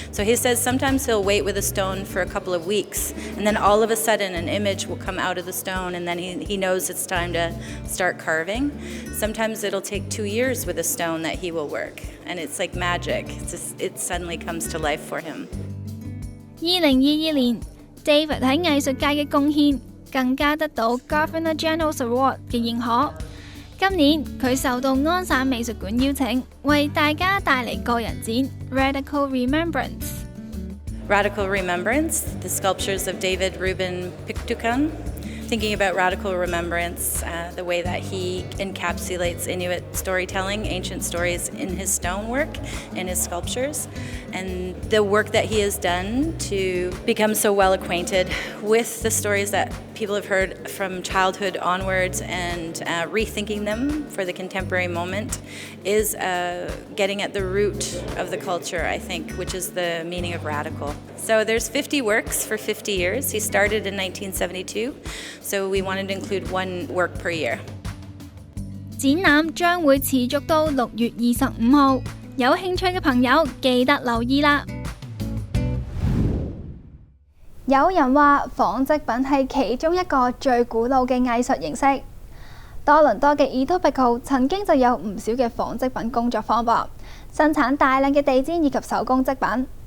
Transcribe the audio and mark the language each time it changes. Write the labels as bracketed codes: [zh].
[en] So he says sometimes he'll wait with a stone for a couple of weeks, and then all of a sudden an image will come out of the stone, and then he knows it's time to start carving. Sometimes it'll take 2 years with a stone that he will work, and it's like magic. It suddenly comes to life for him. [yue] 2022年 David 喺藝術界嘅貢獻更加得到 Governor General's Award 嘅認可。今年佢受到安省美術館邀請，為大家帶嚟個人展 Radical Remembrance. [en] Radical Remembrance, the sculptures of David Rubin Pictukan. Thinking about radical remembrance, the way that he encapsulates Inuit storytelling, ancient stories in his stonework, in his sculptures, and the work that he has done to become so well acquainted with the stories that people have heard from childhood onwards and rethinking them for the contemporary moment is getting at the root of the culture, I think, which is the meaning of radical. So there's 50 works for 50 years. He started in 1972, so we wanted to include one work per year. [yue] 展覽將會持續到6月25號，有興趣嘅朋友記得留意啦。有人話紡織品係其中一個最古老嘅藝術形式。多倫多嘅 Etobicoke 曾經就有唔少嘅紡織品工作坊噃，生產大量嘅地氈以及手工織品。